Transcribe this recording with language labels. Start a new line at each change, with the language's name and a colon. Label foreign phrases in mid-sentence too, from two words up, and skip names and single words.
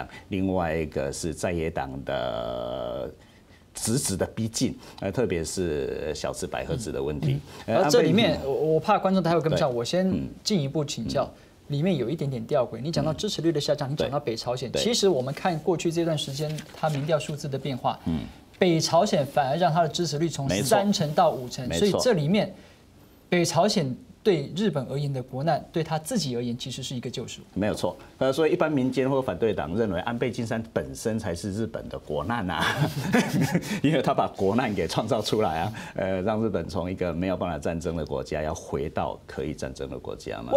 Chinese: 另外一個是在野黨的直的逼近，特別是小池百合子的問題。而這裡面，我怕觀眾待會跟不上，我先進一步請教。裡面有一點點弔詭，你講到支持率的下降，你講到北朝鮮，其實我們看過去這段時間，它民調數字的變化，北朝鮮反而讓它的支持率從3成到5成，所以這裡面北朝鲜对日本而言的国难，对他自己而言其实是一个救赎。没有错。所以一般民间或反对党认为安倍晋三本身才是日本的国难啊，因为他把国难给创造出来啊，让日本从一个没有办法战争的国家，要回到可以战争的国家嘛。